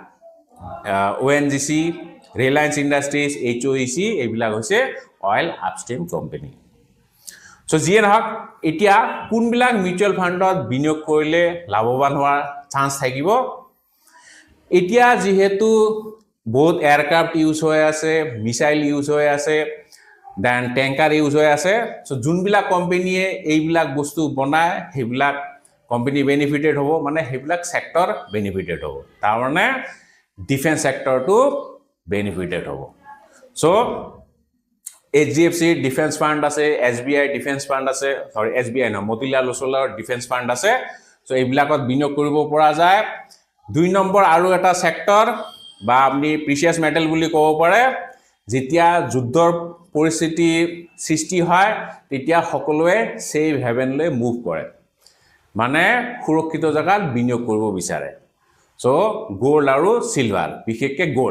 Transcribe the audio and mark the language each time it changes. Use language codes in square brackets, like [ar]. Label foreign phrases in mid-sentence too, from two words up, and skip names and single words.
[as] ONGC Reliance Industries, HOEC, এইবিলাক হৈছে [en] oil upstream company [as] সো জিয়ে নহক এতিয়া কোনবিলাক মিউচুৱেল ফাণ্ডত বিনিয়োগ কৰিলে লাভৱান হোৱাৰ চান্স থাকিব এতিয়া যেহেতু বহুত এয়াৰক্ৰাফ্ট ইউজ হৈ আছে [en] missile use [as] হৈ আছে [en] then tanker use [as] হৈ আছে সো যোনবিলাক কোম্পানীয়ে এইবিলাক বস্তু বনায় সেইবিলাক কোম্পানী বেনিফিটেড হ'ব মানে সেইবিলাক সেক্টৰ বেনিফিটেড হ'ব তাৰ মানে ডিফেন্স সেক্টৰটো benefited hobo so [en] HDFC defense fund [as] ase [en] SBI defense fund [as] ase sorry SBI na [en] Motilal Oswal defense fund [as] ase so এইবিলাকত বিনিয়োগ কৰিব পৰা যায় দুই নম্বৰ আৰু এটা সেক্টৰ বা আপনি [en] precious metal [as] বুলি ক'ব পাৰে যেতিয়া যুদ্ধৰ পৰিস্থিতি সৃষ্টি হয় তেতিয়া সকলোৱে সেভ হেভেনলৈ মুভ কৰে মানে সুৰক্ষিত জায়গাত বিনিয়োগ কৰিব বিচাৰে so gold আৰু silver বিশেষকৈ gold